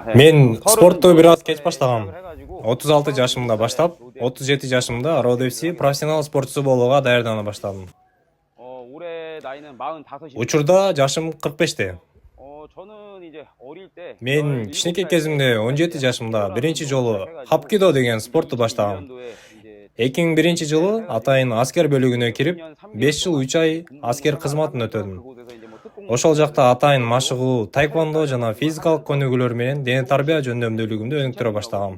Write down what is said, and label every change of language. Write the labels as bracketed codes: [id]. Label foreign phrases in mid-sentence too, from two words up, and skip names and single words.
[ky] Мен спортту бир аз кеч баштагам. 36 жашымда баштап, 37 жашымда Road FC профессионал спортчусу болууга даярдана баштадым. [ko] 올해 나이는 45입니다. [ky] Учурда жашым 45те. [ko] 저는 이제 어릴 때 [ky] Мен кичинекей кезимде 17 жашымда биринчи жолу хапкидо деген спортту баштагам. 2001-жылы атайын аскер бөлүгүнө кирип, 5 жыл 3 ай аскер кызматын өтөдүм. Ошол жакта атайын машыгуу, таэквондо жана физикалык көнүгүүлөр менен дене тарбия жөндөмдүүлүгүмдү өнүктүрө баштагам.